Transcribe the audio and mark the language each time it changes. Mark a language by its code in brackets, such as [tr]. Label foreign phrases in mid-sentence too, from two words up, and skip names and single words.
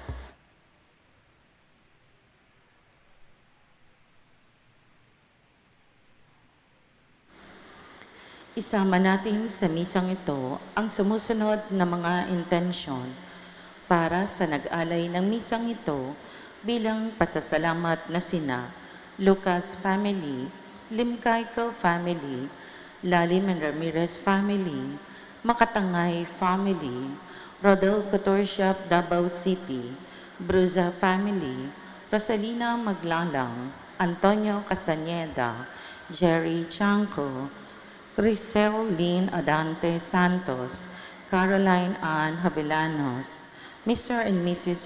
[tl] Isama natin sa misang ito ang sumusunod na mga intensyon para sa nag-alay ng misang ito bilang pasasalamat na sina Lucas family, Limcayco family, Lalim and Ramirez family, Makatangay family, Rodel Couture Shop Davao City, Bruza family, Rosalina Maglalang, Antonio Castañeda, Jerry Chanco, Crisel Lynn Adante Santos, Caroline Ann Habilanos, Mr. and Mrs.